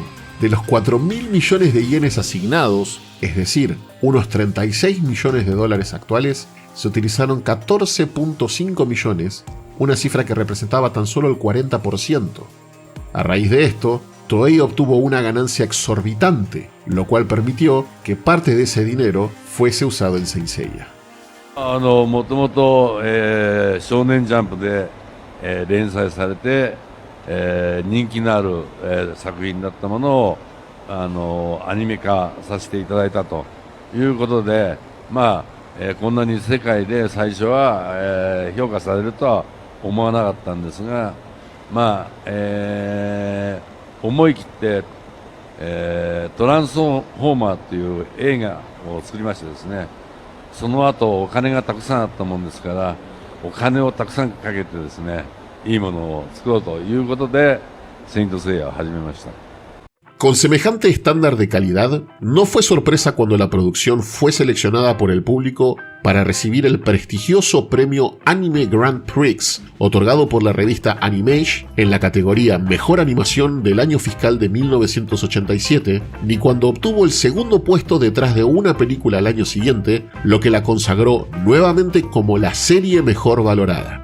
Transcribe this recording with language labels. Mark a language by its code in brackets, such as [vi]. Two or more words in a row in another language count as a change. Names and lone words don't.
[es] De los 4.000 millones de yenes asignados, es decir, unos $36 millones actuales, se utilizaron 14.5 millones, una cifra que representaba tan solo el 40%. A raíz de esto, Toei obtuvo una ganancia exorbitante, lo cual permitió que parte de ese dinero fuese usado en Saint Seiya. [ja] もともと少年ジャンプで連載されて人気のある作品だったものをアニメ化させていただいたということで、まあこんなに世界で最初は評価されるとは思わなかったんですが、まあ思い切ってトランスフォーマーという映画を作りましてですね、その後お金がたくさんあったもんですから、お金をたくさんかけてですね、いいものを作ろうということでセイントセイヤを始めました。 [es] Con semejante estándar de calidad, no fue sorpresa cuando la producción fue seleccionada por el público para recibir el prestigioso premio Anime Grand Prix, otorgado por la revista Animage en la categoría Mejor Animación del año fiscal de 1987, ni cuando obtuvo el segundo puesto detrás de una película al año siguiente, lo que la consagró nuevamente como la serie mejor valorada.